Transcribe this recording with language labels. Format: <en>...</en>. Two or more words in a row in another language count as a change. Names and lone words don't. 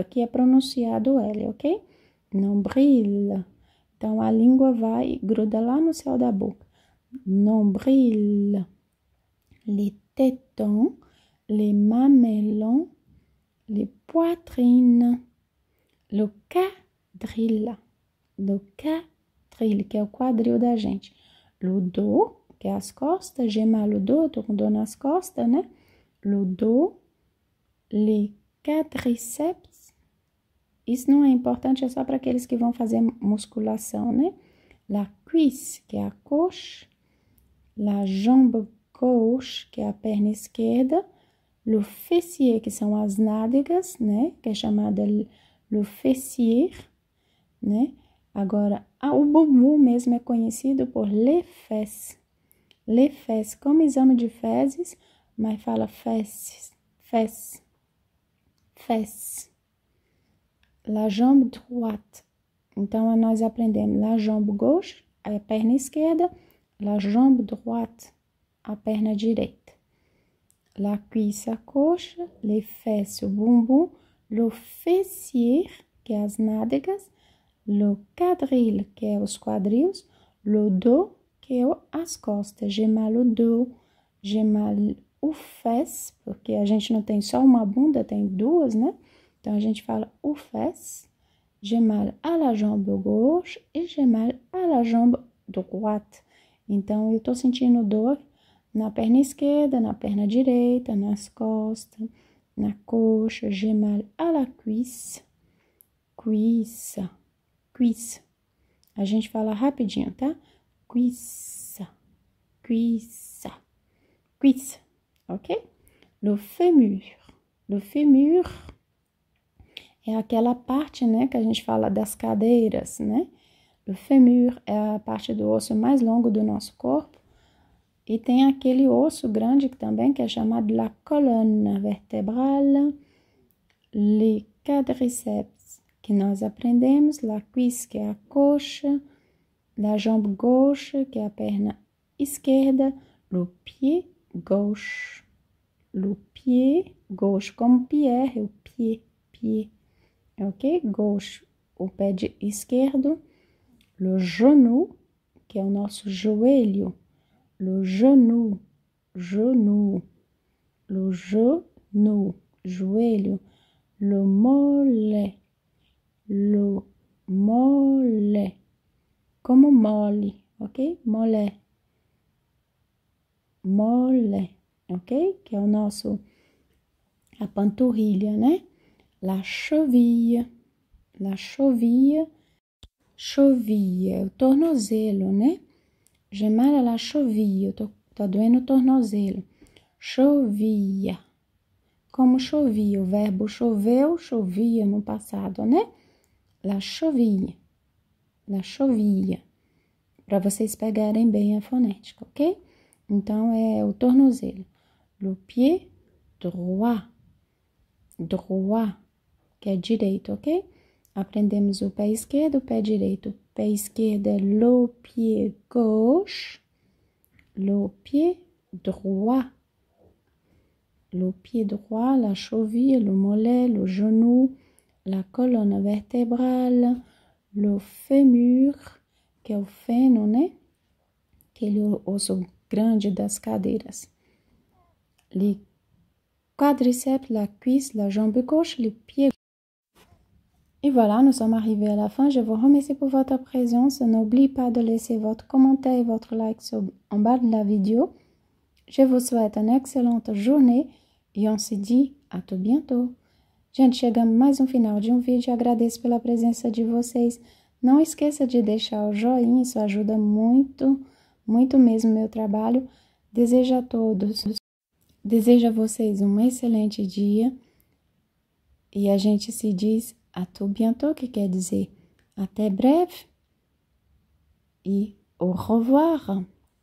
<pt>Aqui é pronunciado o L, ok?</pt> <fr>Nombril.</fr> <pt>Então, a língua vai e gruda lá no céu da boca.</pt> <fr>Nombril. Les tétons, les mamelons, les poitrines, le quadril. Le quadril,</fr> <pt>que é o quadril da gente.</pt> <fr>Le dos,</fr> <pt>que é as costas.</pt> <fr>J'ai mal au dos,</fr> <pt>tô com dor nas costas, né?</pt> <fr>Le dos. Les quadriceps.</fr> <pt>Isso não é importante, é só para aqueles que vão fazer musculação, né?</pt> <fr>La cuisse,</fr> <pt>que é a coxa.</pt> <fr>La jambe gauche,</fr> <pt>que é a perna esquerda.</pt> <fr>Le fessier,</fr> <pt>que são as nádegas, né? Que é chamada</pt> <fr>le fessier,</fr> <pt>né? Agora, o bumbum mesmo é conhecido por</pt> <fr>les fesses. Les fesses,</fr> <pt>como exame de fezes, mas fala fesses. Fesses.</pt> <fr>Fesse. La jambe droite.</fr> <pt>Então, nós aprendemos</pt> <fr>la jambe gauche,</fr> <pt>a perna esquerda,</pt> <fr>la jambe droite,</fr> <pt>a perna direita.</pt> <fr>La cuisse,</fr> <pt>a coxa,</pt> <fr>les fesses,</fr> <pt>o bumbum,</pt> <fr>le fessier,</fr> <pt>que é as nádegas,</pt> <fr>le quadril,</fr> <pt>que é os quadris,</pt> <fr>le dos,</fr> <pt>que é as costas.</pt> <fr>J'ai mal au dos, j'ai mal o fesse,</fr> <pt>porque a gente não tem só uma bunda, tem duas, né? Então, a gente fala o fesse.</pt> <fr>J'ai mal à la jambe gauche e j'ai mal à la jambe droite.</fr> <pt>Então, eu tô sentindo dor na perna esquerda, na perna direita, nas costas, na coxa.</pt> <fr>J'ai mal à la cuisse. Cuisse. Cuisse.</fr> <pt>A gente fala rapidinho, tá?</pt> <fr>Cuisse. Cuisse. Cuisse. Ok? Le fémur. Le fémur</fr> <pt>é aquela parte, né, que a gente fala das cadeiras, né?</pt> <fr>Le fémur</fr> <pt>é a parte do osso mais longo do nosso corpo. E tem aquele osso grande também, que é chamado</pt> <fr>la colonne vertébrale. Les quadriceps,</fr> <pt>que nós aprendemos.</pt> <fr>La cuisse,</fr> <pt>que é a coxa.</pt> <fr>La jambe gauche,</fr> <pt>que é a perna esquerda.</pt> <fr>Le pied gauche. Le pied gauche, como Pierre, o pied, ok? Gauche,</fr> <pt>o pé esquerdo.</pt> <fr>Le genou,</fr> <pt>que é o nosso joelho.</pt> <fr>Le genou, le genou, joelho. Le mollet,</fr> <pt>como mole, ok? Molé. Mole, ok? Que é a panturrilha, né?</pt> <fr>La cheville. La cheville.</fr> <pt>Cheville é o tornozelo, né?</pt> <fr>J'ai mal à la cheville.</fr> <pt>Tá doendo o tornozelo. Chovia. Como chovia. O verbo choveu, chovia no passado, né?</pt> <fr>La cheville. La cheville.</fr> <pt>Para vocês pegarem bem a fonética, ok? Então, é o tornozelo.</pt> <fr>Le pied droit. Droit,</fr> <pt>que é direito, ok? Aprendemos o pé esquerdo, o pé direito. O pé esquerdo é</pt> <fr>le pied gauche. Le pied droit. Le pied droit, la cheville, le mollet, le genou, la colonne vertébrale, le fémur,</fr> <pt>que é o fêmur, né? Aquele osso grande das cadeiras.</pt> <fr>Les quadriceps, la cuisse, la jambe gauche, le pied. Et voilà, nous sommes arrivés à la fin. Je vous remercie pour votre présence. N'oubliez pas de laisser votre commentaire et votre like en bas de la vidéo. Je vous souhaite une excellente journée e on se dit a tout bientôt.</fr> <pt>Gente, chegamos mais um final de um vídeo. Agradeço pela presença de vocês. Não esqueça de deixar o joinha, isso ajuda muito, muito mesmo o meu trabalho. Desejo a vocês um excelente dia. E a gente se diz</pt> <fr>a tout bientôt,</fr> <pt>que quer dizer até breve.</pt> <fr>E au revoir.</fr>